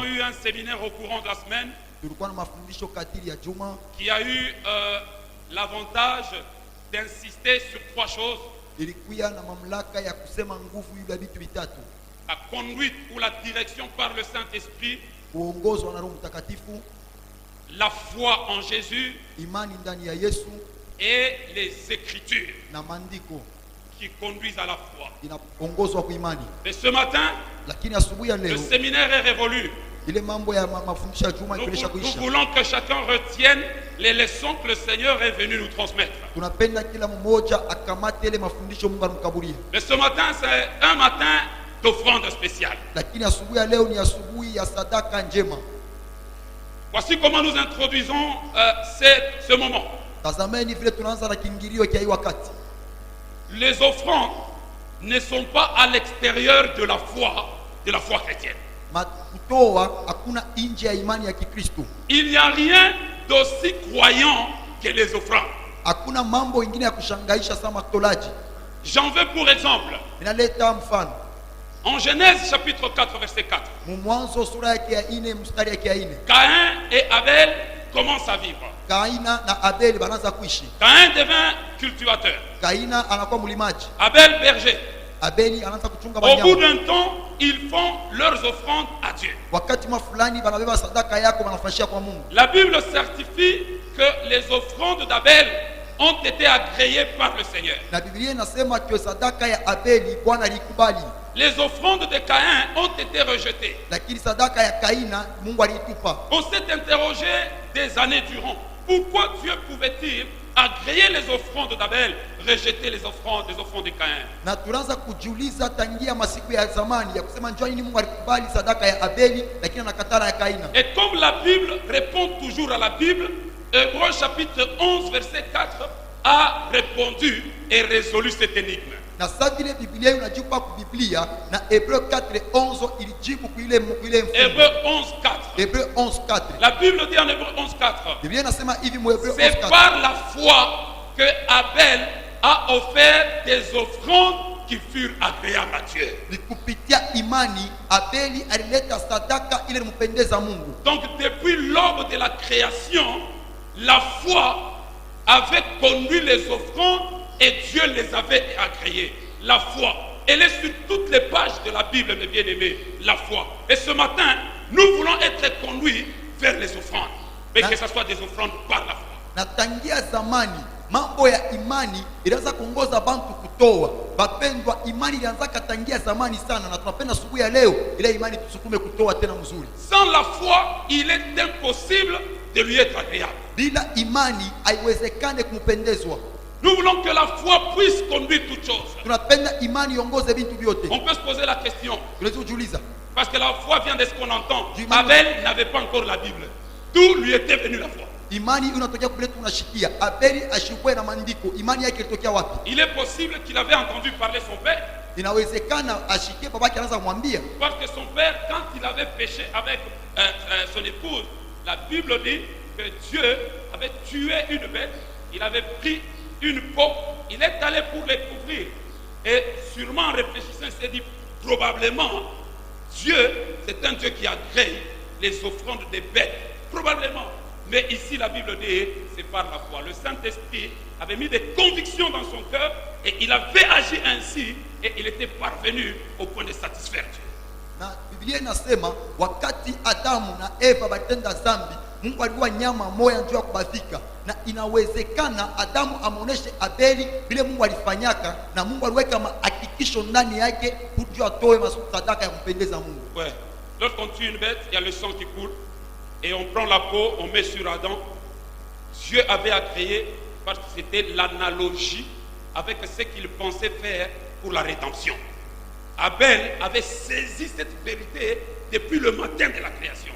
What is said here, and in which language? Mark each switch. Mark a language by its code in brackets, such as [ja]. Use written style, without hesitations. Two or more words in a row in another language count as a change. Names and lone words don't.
[fr] un séminaire au courant de la semaine [sw] tulikuwa na mafundisho katili ya juma [fr] qui a eu l'avantage d'insister sur 3 choses. [sw] ilikuwa na mamlaka ya kusema nguvu ya vitu vitatu: [fr] La conduite ou la direction par le Saint-Esprit, [sw] kuongozwa na Roho Mtakatifu, [fr] la foi en Jésus [sw] imani ndani ya Yesu, [fr] et les Écritures [sw] na maandiko [fr] qui conduisent à la foi. [sw] inaongozwa kwa imani. [fr] Mais ce matin, [sw] Lakini asubuhi ya [fr] le [sw] leo [fr] séminaire est révolu. [sw] ile mambo ya mafundisho ya juma [fr] Nous [sw] ikiisha kuisha, [fr] voulons que chacun retienne les leçons que le Seigneur est venu nous transmettre. [sw] tunapenda kila mmoja akamate ile mafundisho Mungu anamkaburia. [fr] Mais ce matin, c'est un matin d'offrande spéciale. [sw] Lakini asubuhi ya leo ni asubuhi ya sadaka njema. [fr] Voici comment nous introduisons ce moment. [sw] Tazameni vile tunaanza na kiingilio cha hii wakati. [fr] Les offrandes ne sont pas à l'extérieur de la foi chrétienne. [sw] Kutoa hakuna nje ya imani ya Kikristo. [fr] Il n'y a rien d'aussi croyant que les offrandes. [sw] Hakuna mambo ingine ya kushangaisha sama matolaji. [fr] J'en veux pour exemple. [sw] Inaleta mfano. [fr] En Genèse chapitre 4 verset 4. [sw] Mwanzo sura yake ya 4 mstari yake ya 4. [fr] Caïn et Abel commencent à vivre. [sw] Kaina na Abeli banaanza kuishi. [fr] Caïn devint cultivateur. [sw] Kaina anakuwa mlimaji. [fr] Abel berger. [sw] Abeli anaanza kuchunga [fr] Au bout [sw] wanyama. [fr] d'un temps, ils font leurs offrandes à Dieu. [sw] Wakati fulani banabeba sadaka yako banafashia kwa Mungu. [fr] La Bible certifie que les offrandes d'Abel ont été agréées par le Seigneur. [sw] Na Biblia inasema kwa sadaka ya Abeli Bwana alikubali. [fr] Les offrandes de Caïn ont été rejetées. [sw] Lakini sadaka ya Kaina Mungu alitupa. [fr] On s'est interrogé des années durant. Pourquoi Dieu pouvait-il agréer les offrandes d'Abel, rejeter les offrandes de Caïn? [sw] Na tunaanza kujiuliza tangia masiku ya zamani ya kusema njoo nini Mungu alikubali sadaka ya Abeli lakini anakataa ya Kaina. [fr] Et comme la Bible répond toujours à la Bible, Hébreux chapitre 11 verset 4 a répondu et résolu cette énigme. [sw] Na sasa vile Biblia inajibu kwa Biblia na Hébreux 4:11 ilijibu kuile mfumo. [fr] Hébreux 11:4. Hébreux 11:4. La Bible dit en Hébreux 11:4. [sw] Biblia inasema hivi mu Hébreux 11:4. [fr] C'est par la foi que Abel a offert des offrandes qui furent agréables à Dieu. [sw] Ni kupitia imani Abeli alileta sadaka ile mpendeza Mungu. [fr] Donc depuis l'aube de la création, la foi avait conduit les offrandes et Dieu les avait agréées. La foi, elle est sur toutes les pages de la Bible, mes bien-aimés, la foi. Et ce matin, nous voulons être conduits vers les offrandes, mais que ce soit des offrandes par la foi. [sw] Na tangia zamani mambo ya imani ilianza kuongoza bantu kutoa. Bapendwa, imani ilianza katangia zamani sana na tunapenda asubuhi ya leo ile imani tusukume kutoa tena mzuri. [fr] Sans la foi, il est impossible de lui être agréable. [sw] Bila imani haiwezekane kumpendezwa. [fr] Nous voulons que la foi puisse conduire toutes choses. [sw] Tunapenda imani iongoze vitu vyote. [fr] On peut se poser la question. [sw] Tunajiuliza. [fr] Parce que la foi vient de ce qu'on entend. Abel n'avait pas encore la Bible. D'où lui était venue la foi. [sw] Imani inatokea kule tunashikia. Abeli ashikwe na maandiko. Imani yake ilitokea wapi? [fr] Il est possible qu'il avait entendu parler son père. [sw] Inawezekana ashikie babake anaanza kumwambia. [fr] Parce que son père, quand il avait péché avec son épouse, la Bible dit que Dieu avait tué une bête. Il avait pris une peau, il est allé pour les couvrir. Et sûrement en réfléchissant, il s'est dit, probablement, Dieu, c'est un Dieu qui agrée les offrandes des bêtes. Probablement. Mais ici, la Bible dit, c'est par la foi. Le Saint-Esprit avait mis des convictions dans son cœur et il avait agi ainsi et il était parvenu au point de satisfaire Dieu. [sw] Na Biblia inasema wakati Adamu na Eva batenda dhambi, Mungu alikuwa nyama moja njoo ya kubadhika, na inawezekana Adamu amuoneshe Abeli vile Mungu alifanyaka, na Mungu aliweka hakikisho ndani yake kujua atoe sadaka ya kumpendeza Mungu. [fr] Ouais. Lorsqu'on tue une bête, il y a le sang qui coule et on prend la peau, on met sur Adam. Dieu avait agréé parce que c'était l'analogie avec ce qu'il pensait faire pour la rédemption. Abel avait saisi cette vérité depuis le matin de la création.